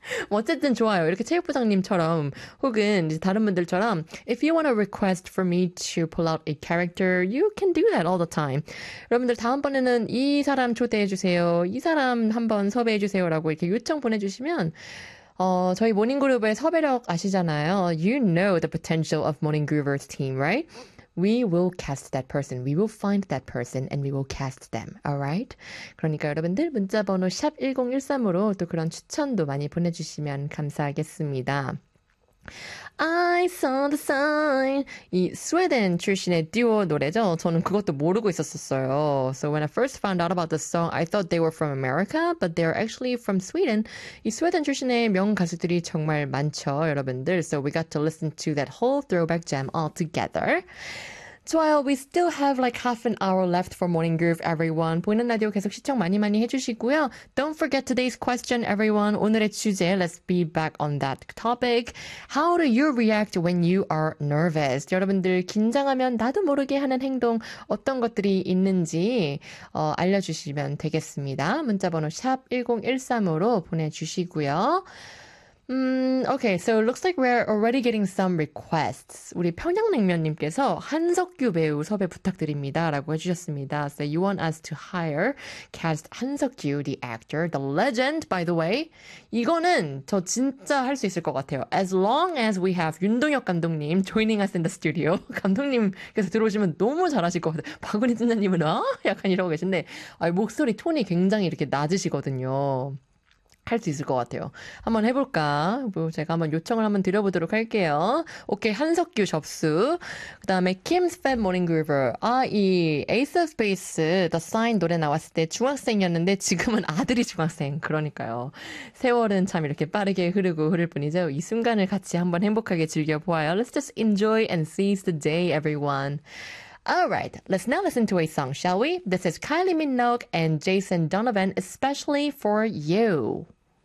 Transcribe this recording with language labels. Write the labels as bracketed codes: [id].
[ko] 어쨌든 좋아요. 이렇게 체육부장님처럼 혹은 이제 다른 분들처럼 [en] If you want a request for me to pull out a character, you can do that all the time. [ko] 여러분들 다음번에는 이 사람 초대해주세요. 이 사람 한번 섭외해주세요라고 이렇게 요청 보내주시면 저희 모닝그룹의 섭외력 아시잖아요. [en] You know the potential of Morning Groovers team, right? We will cast that person. We will find that person and we will cast them. Alright? [ko] 그러니까 여러분들 문자번호 샵 1013으로 또 그런 추천도 많이 보내주시면 감사하겠습니다. [en] I saw the sign. [ko] 이 스웨덴 출신의 듀오 노래죠. 저는 그것도 모르고 있었었어요. [en] So when I first found out about the song, I thought they were from America, but they are actually from Sweden. [ko] 이 스웨덴 출신의 명 가수들이 정말 많죠, 여러분들. [en] So we got to listen to that whole throwback jam all together. 좋아요. We still have like half an hour left for Morning Groove, everyone. [ko] 보이는 라디오 계속 시청 많이 많이 해주시고요. [en] Don't forget today's question, everyone. [ko] 오늘의 주제, [en] let's be back on that topic. How do you react when you are nervous? [ko] 여러분들, 긴장하면 나도 모르게 하는 행동, 어떤 것들이 있는지, 알려주시면 되겠습니다. 문자번호 샵1013으로 보내주시고요. [en] Okay, so it looks like we're already getting some requests. [ko] 우리 평양냉면님께서 한석규 배우 섭외 부탁드립니다라고 해주셨습니다. [en] So you want us to hire cast 한석규, the actor, the legend, by the way. [ko] 이거는 저 진짜 할수 있을 것 같아요. [en] As long as we have 윤동혁 감독님 joining us in the studio. [ko] 감독님께서 들어오시면 너무 잘하실 것 같아요. 박은희 팀장님은 약간 이러고 계신데, 목소리 톤이 굉장히 이렇게 낮으시거든요. 할수 있을 것 같아요. 한번 해볼까? 뭐 제가 한번 요청을 한번 드려보도록 할게요. 오케이, 한석규 접수. 그 다음에 Kim's Fan Morning Groover. 이 Ace of Base, The Sign 노래 나왔을 때 중학생이었는데 지금은 아들이 중학생. 그러니까요. 세월은 참 이렇게 빠르게 흐르고 흐를 뿐이죠. 이 순간을 같이 한번 행복하게 즐겨보아요. [en] Let's just enjoy and seize the day, everyone. Alright, let's now listen to a song, shall we? This is Kylie Minogue and Jason Donovan, especially for you.